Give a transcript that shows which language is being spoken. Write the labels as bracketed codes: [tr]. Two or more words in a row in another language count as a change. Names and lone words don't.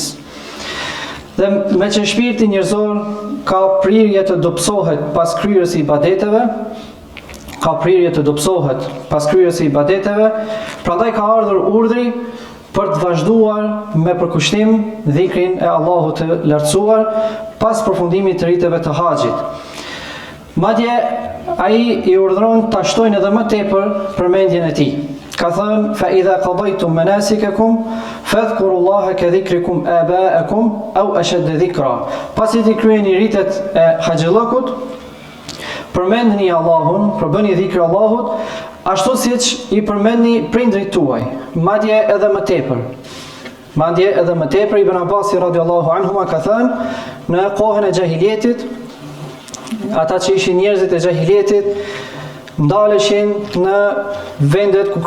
[sq] Dhe me që shpirti njerëzor ka prirje të dobësohet pas kryerjes së ibadeteve, prandaj ka ardhur urdhri për të vazhduar me përkushtim dhikrin e Allahut të lartësuar pas përfundimit të riteve të haxhit. Madje ai I urdhëron ta shtojnë edhe më tepër përmendjen e Tij. Ka thënë: [ar] "فإذا قضيتم مناسككم فاذكروا الله كذكركم آباءكم أو أشد ذكرا." [sq] Pasi të kryeni ritet e haxhillokut, përmendni Allahun, përbëni dhikr Allahut, ashtu siç I përmendni prindrit tuaj, madje edhe më tepër. Ibn Abbas [ar] رضي الله عنهما [sq] ka thënë, në kohën e xahiljetit, ata që ishin njerëzit e xahiljetit ndaleshin në vendet ku